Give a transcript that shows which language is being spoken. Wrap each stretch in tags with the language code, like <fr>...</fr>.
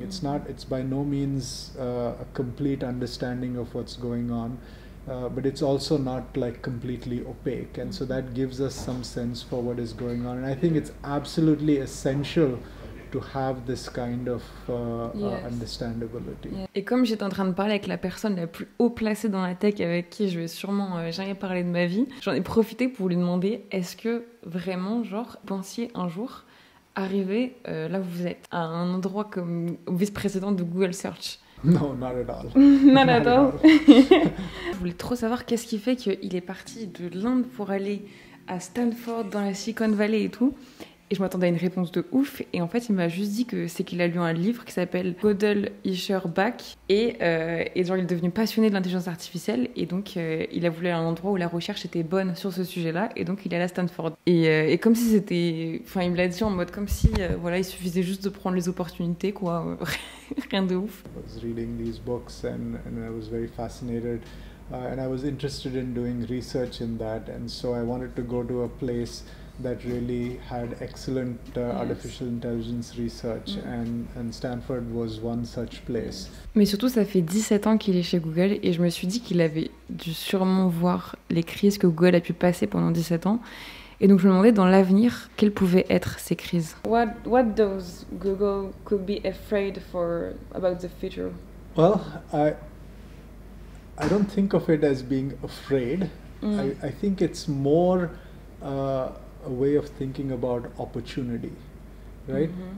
<en>It's by no means a complete understanding of what's going on, but it's also not like completely opaque, and so that gives us some sense for what is going on. And I think it's absolutely essential to have this kind of understandability. Yeah.</en> <fr>Et comme j'étais en train de parler avec la personne la plus haut placée dans la tech avec qui je vais sûrement jamais parler de ma vie, j'en ai profité pour lui demander est-ce que vraiment, genre, pensiez un jour arriver là où vous êtes, à un endroit comme vice-président de Google Search?</fr> <en>No, not at all. Not at all.</en> <fr>Je voulais trop savoir qu'est-ce qui fait qu'il est parti de l'Inde pour aller à Stanford, dans la Silicon Valley et tout. Et je m'attendais à une réponse de ouf. Et en fait, il m'a juste dit que c'est qu'il a lu un livre qui s'appelle Gödel, Isher, Bach. Et genre, il est devenu passionné de l'intelligence artificielle. Et donc, il a voulu aller à un endroit où la recherche était bonne sur ce sujet-là. Et donc, il est allé à Stanford. Et comme si c'était... Enfin, il me l'a dit en mode comme si, voilà, il suffisait juste de prendre les opportunités, quoi. Rien de ouf.</fr> <en>I was reading these books and I was very fascinated. And I was interested in doing research in that. And so I wanted to go to a place that really had excellent artificial intelligence research, and Stanford was one such place.</en> <fr>Mais surtout, ça fait 17 ans qu'il est chez Google et je me suis dit qu'il avait dû sûrement voir les crises que Google a pu passer pendant 17 ans. Et donc je me demandais dans l'avenir quelles pouvaient être ces crises.</fr> <en>What does Google could be afraid for about the future? Well, I don't think of it as being afraid. I think it's more a way of thinking about opportunity, right?</en>